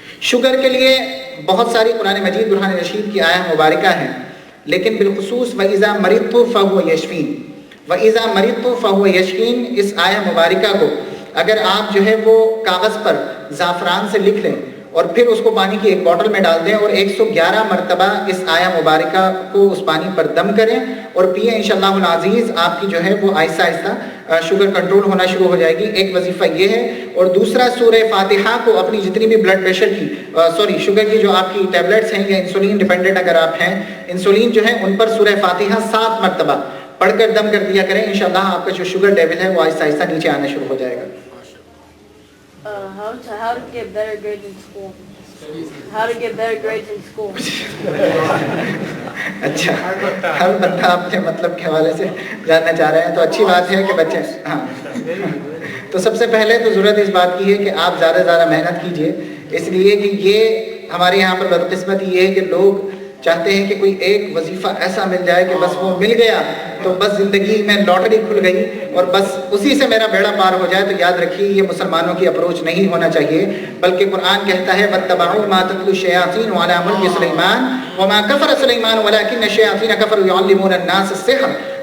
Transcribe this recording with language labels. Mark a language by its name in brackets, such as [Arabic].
[Urdu] Sugar کے لیے بہت ساری قرآن مجید برہان رشید کی آیہ مبارکہ ہیں لیکن بالخصوص [Arabic] وَإِذَا مَرِضْتُ فَهُوَ يَشْفِينِ [Urdu] وَإِذَا مَرِضْتُ فَهُوَ يَشْفِينِ اس آیہ مبارکہ کو اگر آپ جو ہے وہ کاغذ پر زعفران سے لکھ لیں اور پھر اس کو پانی کی ایک بوٹل میں ڈال دیں اور 111 مرتبہ اس آیہ مبارکہ کو اس پانی پر دم کریں اور پئیں انشاءاللہ العزیز آپ کی جو ہے وہ آہستہ آہستہ شوگر کنٹرول ہونا شروع ہو جائے گی. ایک وظیفہ یہ ہے. اور دوسرا سورہ فاتحہ کو اپنی جتنی بھی بلڈ پریشر کی شوگر کی جو آپ کی ٹیبلٹس ہیں یا انسولین ڈیپینڈنٹ اگر آپ ہیں انسولین جو ہے ان پر سورہ فاتحہ 7 مرتبہ پڑھ کر دم کر دیا کریں. انشاءاللہ آپ کا جو شوگر لیول ہے وہ آہستہ آہستہ نیچے آنا شروع ہو جائے گا. [English] How to get better grades in school? How to get better grades in school? [Urdu] اچھا, ہر بندہ اپنے مطلب کے حوالے سے جاننا چاہ رہے ہیں تو اچھی بات ہے کہ بچے ہاں. تو سب سے پہلے تو ضرورت اس بات کی ہے کہ آپ زیادہ سے زیادہ محنت کیجئے, اس لیے کہ یہ ہمارے یہاں پر بدقسمتی یہ ہے کہ لوگ چاہتے ہیں کہ کوئی ایک وظیفہ ایسا مل جائے کہ بس وہ مل گیا تو بس زندگی میں لاٹری کھل گئی اور بس اسی سے میرا بیڑا پار ہو جائے. تو یاد رکھیے یہ مسلمانوں کی اپروچ نہیں ہونا چاہیے، بلکہ قرآن کہتا ہے [Arabic] وَاتَّبَعُوا مَا تَتْلُو الشَّيَاطِينُ عَلَىٰ مُلْكِ سُلَيْمَانَ وَمَا كَفَرَ سُلَيْمَانُ وَلَٰكِنَّ الشَّيَاطِينَ كَفَرُوا يُعَلِّمُونَ النَّاسَ السِّحْرَ.